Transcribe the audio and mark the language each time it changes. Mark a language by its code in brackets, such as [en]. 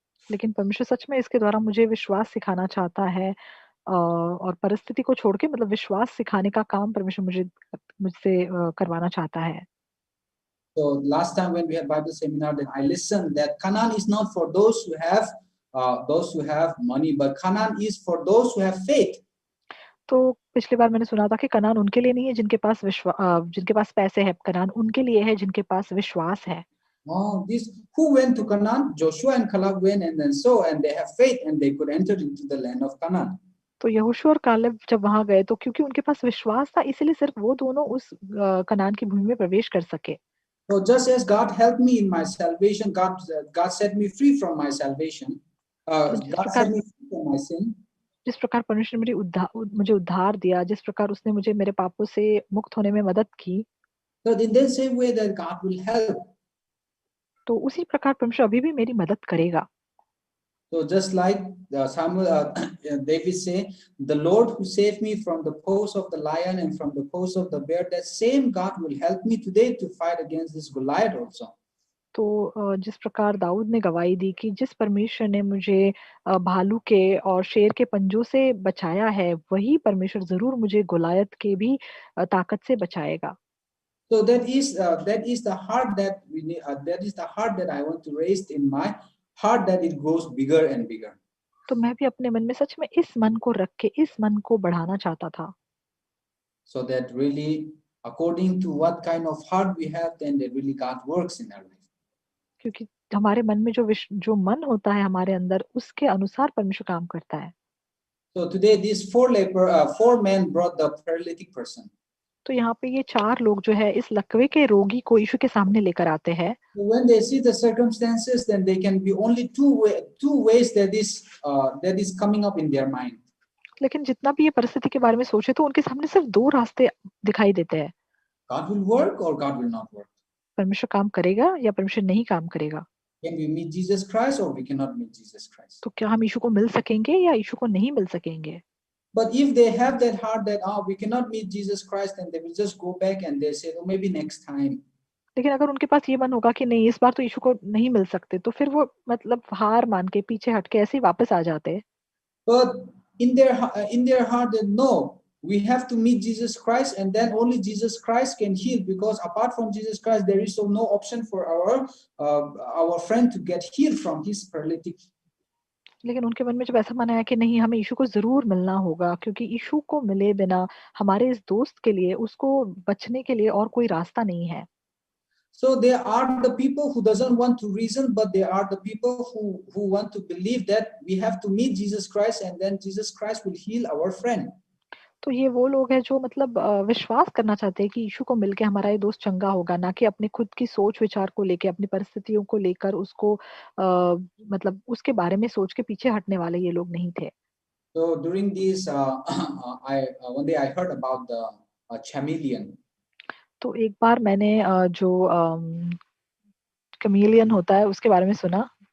[hi] लेकिन परमेश्वर सच में इसके द्वारा मुझे विश्वास सिखाना चाहता है, और परिस्थिति को छोड़ के मतलब विश्वास सिखाने का काम परमेश्वर मुझसे करवाना चाहता है। [en] So last time when we had Bible seminar, then I listened that Canaan is not for those who have money, but Canaan is for those who have faith. [hi] तो पिछली बार मैंने सुना था कि कनान उनके लिए नहीं है जिनके पास पैसे हैं, कनान उनके लिए है जिनके पास विश्वास है। [en] This who went to Canaan? Joshua and Caleb went, and then and they have faith and they could enter into the land of Canaan. [hi] तो यहोशू और कालेब जब वहां गए तो क्योंकि उनके पास विश्वास था, इसीलिए सिर्फ वो दोनों उस कनान की भूमि में प्रवेश कर सके। [en] So just as God helped me in my salvation, God set me free from my salvation. God set me free from my sin. [hi] जिस प्रकार परमेश्वर ने मुझे उद्धार दिया, जिस प्रकार उसने मुझे मेरे पापों से मुक्त होने में मदद की, [en] So in the same way that God will help [hi] तो उसी प्रकार परमेश्वर अभी भी मेरी मदद करेगा। [en] So just like David say, the Lord who saved me from the paws of the lion and from the paws of the bear, that same God will help me today to fight against this Goliath also. [hi] तो जिस प्रकार दाऊद ने गवाही दी कि जिस परमेश्वर ने मुझे भालू के और शेर के पंजों से बचाया है, वही परमेश्वर ज़रूर मुझे गोलायत के भी ताकत से बचाएगा। [en] So that is the heart that we need. That is the heart that I want to raise in my heart, that it grows bigger and bigger. [hi] तो मैं भी अपने मन में सच में इस मन को रख के इस मन को बढ़ाना चाहता था। [en] So that really, according to what kind of heart we have, then that really God works in our life. [hi] क्योंकि हमारे मन में जो मन होता है हमारे अंदर, उसके अनुसार परमेश्वर काम करता है। [en] So today these four men brought the paralytic person. [hi] तो यहाँ पे ये 4 लोग जो है इस लकवे के रोगी को यीशु के सामने लेकर आते हैं। [en] So when they see the circumstances, then they can be only two ways that is coming up in their mind. [hi] लेकिन जितना भी ये परिस्थिति के बारे में सोचे तो उनके सामने सिर्फ 2 रास्ते दिखाई देते हैं। [en] God will work or God will not work. [hi] परमेश्वर काम करेगा या परमेश्वर नहीं काम करेगा। [en] Can we meet Jesus Christ or we cannot meet Jesus Christ? [hi] तो क्या हम यीशु को मिल सकेंगे या यीशु को नहीं मिल सकेंगे? [en] But if they have that heart that we cannot meet Jesus Christ, then they will just go back and they say, oh, maybe next time. [hi] लेकिन अगर उनके पास ये मन होगा कि नहीं, इस बार तो यीशु को नहीं मिल सकते, तो फिर वो मतलब हार मान के पीछे हट के ऐसे ही वापस आ जाते हैं। [en] But in their heart, that no, we have to meet Jesus Christ, and then only Jesus Christ can heal, because apart from Jesus Christ, there is no option for our friend to get healed from his paralytic. [hi] लेकिन उनके मन में जब ऐसा मन आया कि नहीं, हमें यीशु को जरूर मिलना होगा, क्योंकि यीशु को मिले बिना हमारे इस दोस्त के लिए, उसको बचने के लिए और कोई रास्ता नहीं है। [en] So they are the people who doesn't want to reason, but they are the people who want to believe that we have to meet Jesus Christ, and then Jesus Christ will heal our friend. [hi] तो ये वो लोग हैं जो मतलब विश्वास करना चाहते हैं कि यीशु को मिलके हमारा ये दोस्त चंगा होगा, ना कि अपने खुद की सोच विचार को लेके, अपनी परिस्थितियों को लेकर उसको मतलब उसके बारे में सोच के पीछे हटने वाले ये लोग नहीं थे। [en] So during this, one day I heard about the chameleon. [hi] तो एक बार मैंने जो कैमेलियन होता है उसके बारे में सुना।